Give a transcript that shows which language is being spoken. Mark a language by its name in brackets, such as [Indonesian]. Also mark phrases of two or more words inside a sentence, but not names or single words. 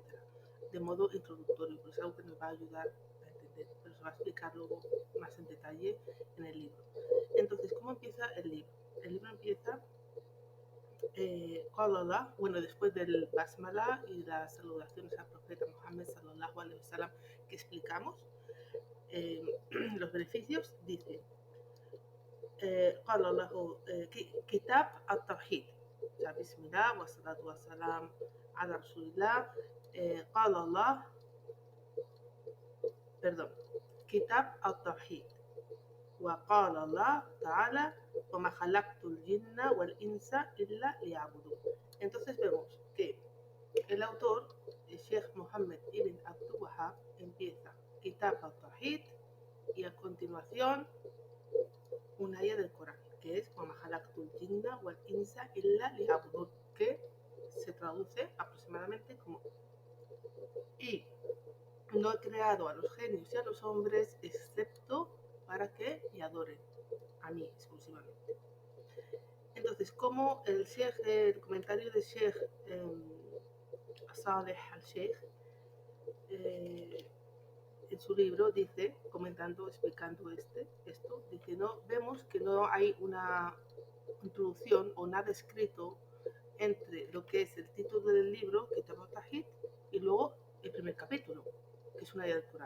[Spanish] De modo introductorio, pues es algo que nos va a ayudar a entender, pero se va a explicar luego más en detalle en el libro. Entonces, ¿cómo empieza el libro? El libro empieza bueno, después del Basmala y las saludaciones al [Arabic] profeta Muhammad صلى الله عليه وسلم [Spanish] que explicamos, los beneficios, dice [Arabic] قال الله كتاب التوحيد بسم الله والصلاة والسلام على رسول الله قال الله كتاب التوحيد وقال الله تعالى وما خلقت الجن والإنس إلا ليعبدون. [Spanish] Entonces vemos que el autor, el Sheikh Mohammed ibn Abdul Wahhab, empieza Kitab al-Tawhid y a continuación una aya del Corán, que es [Arabic] وَمَا خَلَقْتُ الْجِنَّ وَالْإِنسَ إِلَّا لِيَعْبُدُونَ, [Spanish] que se traduce aproximadamente como y no he creado a los genios y a los hombres excepto para que me adoren a mí exclusivamente. Entonces, como el comentario de Sheikh Saleh al-Sheikh en su libro dice, explicando esto, dice, vemos que no hay una introducción o nada escrito entre lo que es el título del libro, Kitab al-Tawhid, y luego el primer capítulo, que es una ayah del Corán.